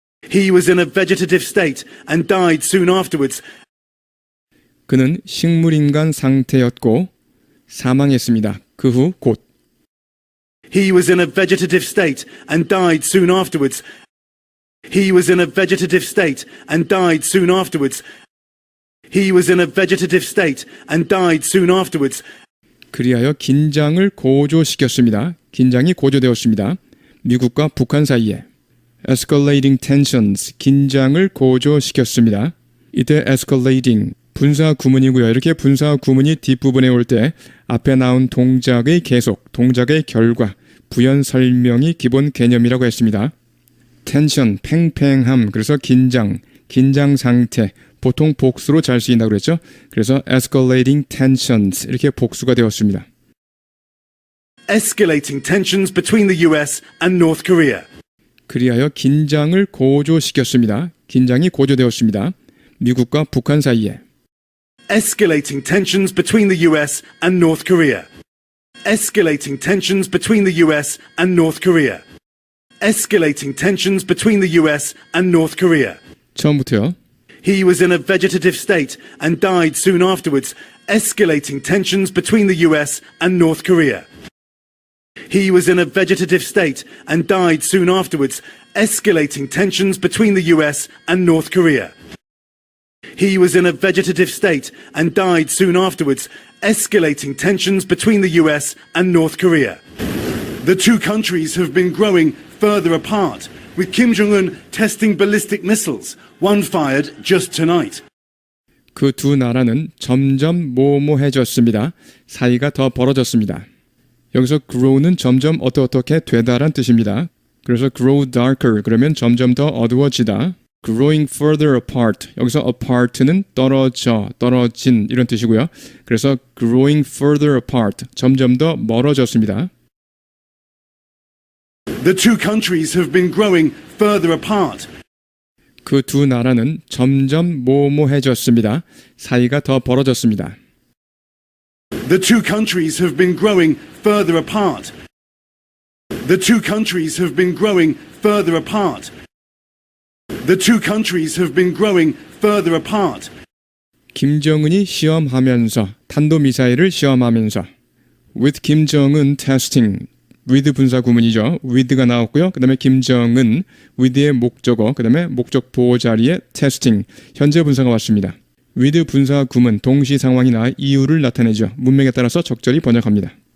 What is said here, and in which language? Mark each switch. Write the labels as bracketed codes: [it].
[en] He was in a vegetative state and died soon afterwards. [ko] 그는 식물인간 상태였고 사망했습니다. 그 후 곧 [en] He was in a vegetative state and died soon afterwards. He was in a vegetative state and died soon afterwards. He was in a vegetative state and died soon afterwards. [ko] 그리하여 긴장을 고조시켰습니다. 긴장이 고조되었습니다. 미국과 북한 사이에 [en] escalating tensions, [ko] 긴장을 고조시켰습니다. 이때 [en] escalating, [ko] 분사 구문이고요. 이렇게 분사 구문이 뒷부분에 올 때 앞에 나온 동작의 계속, 동작의 결과, 부연 설명이 기본 개념이라고 했습니다. 텐션, 팽팽함, 그래서 긴장, 긴장 상태, 보통 복수로 잘 쓰인다고 그랬죠. 그래서 [en] escalating tensions [ko] 이렇게 복수가 되었습니다. [en] Escalating tensions between the US and North Korea. [ko] 그리하여 긴장을 고조시켰습니다. 긴장이 고조되었습니다. 미국과 북한 사이에 [en] Escalating tensions between the US and North Korea. Escalating tensions between the US and North Korea. Escalating tensions between the US and North Korea. [ko] 처음부터요. [en] He was in a vegetative state and died soon afterwards, escalating tensions between the US and North Korea. He was in a vegetative state and died soon afterwards, escalating tensions between the US and North Korea. He was in a vegetative state and died soon afterwards, escalating tensions between the US and North Korea. The two countries have been growing further apart, with Kim Jong-un testing ballistic missiles, one fired just tonight. [ko] 그 두 나라는 점점 모모해졌습니다. 사이가 더 벌어졌습니다. 여기서 [en] grow [ko] 는 점점 어떻게 되다란 뜻입니다. 그래서 [en] grow darker [ko] 그러면 점점 더 어두워지다. [en] growing further apart [ko] 여기서 [en] apart [ko] 는 떨어져, 떨어진 이런 뜻이고요. 그래서 [en] growing further apart [ko] 점점 더 멀어졌습니다. [en] The two countries have been growing further apart. [ko] 그 두 나라는 점점 모모해졌습니다. 사이가 더 벌어졌습니다. [en] The two countries have been growing further apart. The two countries have been growing further apart. The two countries have been growing further apart. [ko] 김정은이 시험하면서 탄도미사일을 시험하면서 [en] with [ko] 김정은 [en] testing with [ko] 분사 구문이죠. with가 나왔고요. 그 다음에 김정은 [en] with [ko] 의 목적어 그 다음에 목적 보호 자리에 [en] testing [ko] 현재 분사가 왔습니다. [en] with [ko] 분사 구문 동시 상황이나 이유를 나타내죠. 문맥에 따라서 적절히 번역합니다.